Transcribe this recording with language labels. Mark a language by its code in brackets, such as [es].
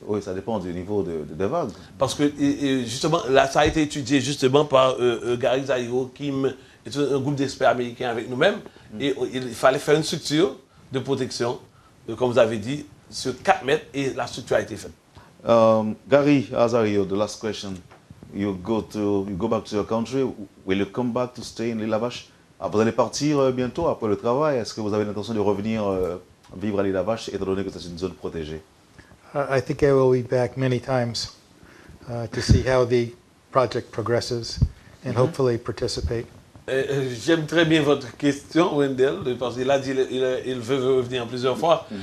[fr] Oui, ça dépend du niveau de vague. Parce que justement, là, ça a été étudié justement par Gary Zairo, qui est un groupe d'experts américains avec nous-mêmes. Et il fallait faire une structure de protection, comme vous avez dit, sur 4 mètres, et la structure a été faite. [en] Gary Azario, the last question. You go back to your country. Will you come back to stay in l'Île Vache? [fr] Vous allez partir bientôt après le travail. Est-ce que vous avez l'intention de revenir vivre à l'Île Vache, étant donné que c'est une zone protégée? [en] I think I will be back many times to see how the project progresses and hopefully participate. [fr] J'aime très bien votre question, Wendell, parce qu'il a dit qu'il veut revenir plusieurs fois.